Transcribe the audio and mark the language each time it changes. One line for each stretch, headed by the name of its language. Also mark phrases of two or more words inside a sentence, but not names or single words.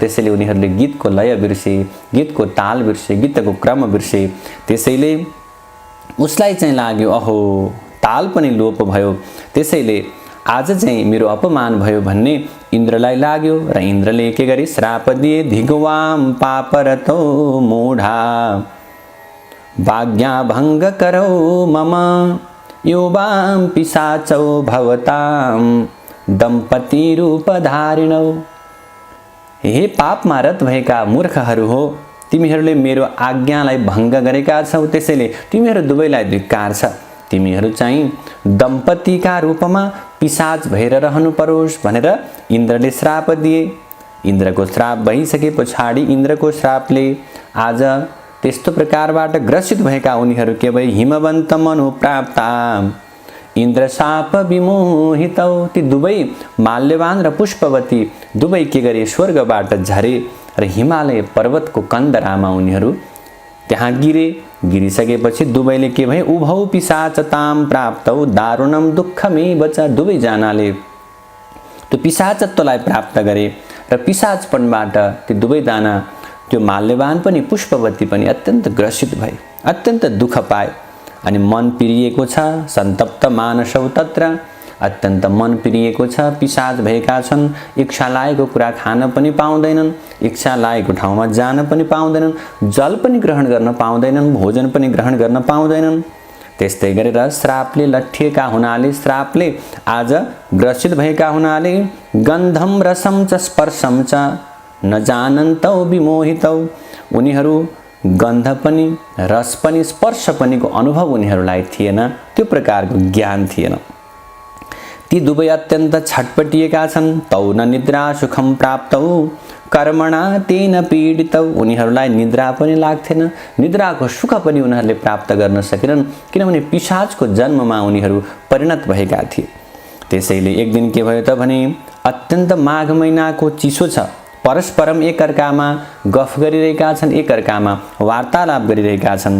Nepali: त्यसैले उनीहरूले गीतको लय बिर्से, गीतको ताल बिर्से, गीतको क्रम बिर्से। त्यसैले उसलाई चाहिँ लाग्यो अहो ताल पनि लोप भयो, त्यसैले आज चाहिँ मेरो अपमान भयो भन्ने इन्द्रलाई लाग्यो र इन्द्रले के गरे श्राप दिए
Sanskrit: धिगवाम पापरतो मूढा भाग्या भङ्ग करौ मम योवाम पिशाचौ भवताम दम्पति रूप धारिणौ।
Nepali: हे पापमा रत भएका मूर्खहरू हो, तिमीहरूले मेरो आज्ञालाई भङ्ग गरेका छौ, त्यसैले तिमीहरू दुवैलाई धिक्कार छ। तिमीहरू चाहिँ दम्पतिका रूपमा पिशाच भएर रहनु परोस् भनेर इन्द्रले श्राप दिए। इन्द्रको श्राप भइसके पछाडि इन्द्रको श्रापले आज त्यस्तो प्रकारबाट ग्रसित भएका उनीहरू के भए
Sanskrit: हिमवन्त मनु प्राप्ता इन्द्र शाप विमोहितौ।
Nepali: ती दुवै माल्यवान र पुष्पवती दुवै के गरे स्वर्गबाट झरे र हिमालय पर्वतको कन्दरामा उनीहरू त्यहाँ गिरे। गिरिसकेपछि दुवैले के भए
Sanskrit: उभौ पिशाचताम प्राप्तौ दारुणम दुःखमेव च।
Nepali: दुवैजनाले त्यो पिशाचत्वलाई प्राप्त गरे र पिशाचपनबाट ती दुवैजना त्यो माल्यवान पनि पुष्पवती पनि अत्यन्त ग्रसित भए, अत्यन्त दुःख पाए। अनि मन पिरिएको छ,
Sanskrit: सन्तप्त मानसौ तत्र,
Nepali: अत्यन्त मन पिरिएको छ, पिशाच भएका छन्, इच्छा लागेको कुरा खान पनि पाउँदैनन्, इच्छा लागेको ठाउँमा जान पनि पाउँदैनन्, जल पनि ग्रहण गर्न पाउँदैनन्, भोजन पनि ग्रहण गर्न पाउँदैनन्। त्यस्तै गरेर श्रापले लट्ठिएका हुनाले, श्रापले आज ग्रसित भएका हुनाले
Sanskrit: गन्धम रसम च स्पर्शम च न जानन्तौ विमोहितौ।
Nepali: उनीहरू गन्ध पनि, रस पनि, स्पर्श पनिको अनुभव उनीहरूलाई थिएन, त्यो प्रकारको ज्ञान थिएन। ती दुवै अत्यन्त छटपटिएका छन्।
Sanskrit: तौ न निद्रा सुखम प्राप्तौ कर्मणा तेन पीडितौ।
Nepali: उनीहरूलाई निद्रा पनि लाग्थेन, निद्राको सुख पनि उनीहरूले प्राप्त गर्न सकेनन्, किनभने पिशाचको जन्ममा उनीहरू परिणत भएका थिए। त्यसैले एक दिन के भयो त भने अत्यन्त माघ महिनाको चिसो छ, परस्परम एकअर्कामा गफ गरिरहेका छन्, एकअर्कामा वार्तालाप गरिरहेका छन्।